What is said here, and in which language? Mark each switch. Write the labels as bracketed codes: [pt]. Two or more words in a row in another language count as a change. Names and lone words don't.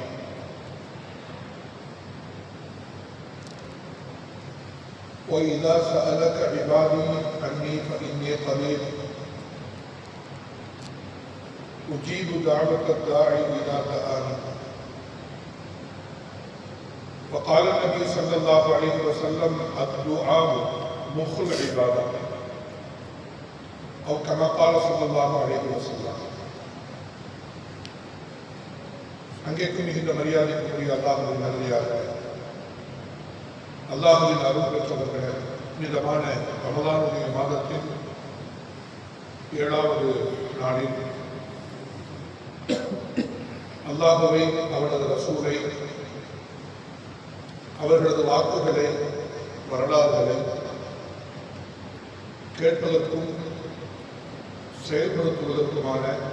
[ar] وإذا سألك عبادي عني فإني قريب أجيب دعوة الداعي إذا دعاني. وقال النبي صلى الله عليه وسلم الدعاء مخ العبادة أو كما قال صلى الله عليه وسلم. [ta] அங்கேக்கும் மிகுந்த மரியாதைக்குரிய அல்லாஹ்வின் நல்லடியார்களே, அல்லாஹ்வின் அருள் பெற்றவர்களே, புனிதமான ரமலானுடைய மாதத்தின் 7வது நாளில் அல்லாஹ்வை, அவனது ரசூலை, அவர்களது வாக்குகளை, வரலாறுகளை கேட்பதற்கும் செயல்படுத்துவதற்குமான